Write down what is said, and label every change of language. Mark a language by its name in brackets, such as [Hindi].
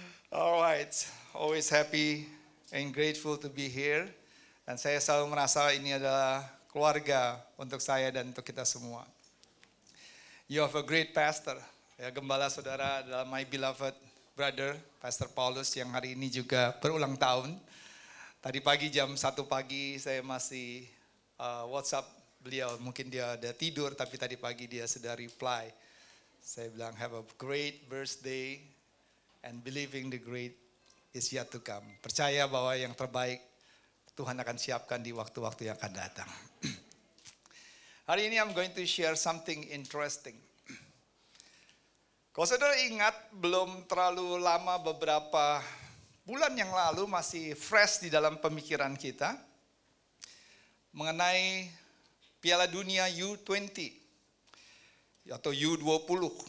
[English] Alright, always happy and grateful to be here. [Indonesian] Dan saya selalu merasa ini adalah keluarga untuk saya dan untuk kita semua. [English] You have a great pastor. [Indonesian] Ya, gembala saudara adalah [English] my beloved brother, [Indonesian] Pastor Paulus yang hari ini juga berulang tahun. Tadi pagi jam 1 pagi saya masih WhatsApp beliau. Mungkin dia ada tidur tapi tadi pagi dia sudah reply. Saya bilang [English] have a great birthday and believing the great is yet to come. [Indonesian] Percaya bahwa yang terbaik Tuhan akan siapkan di waktu-waktu yang akan datang. Hari ini [English] I'm going to share something interesting. [Indonesian] Kalau saudara ingat, belum terlalu lama beberapa bulan yang lalu masih fresh di dalam pemikiran kita mengenai Piala Dunia U20 atau U20.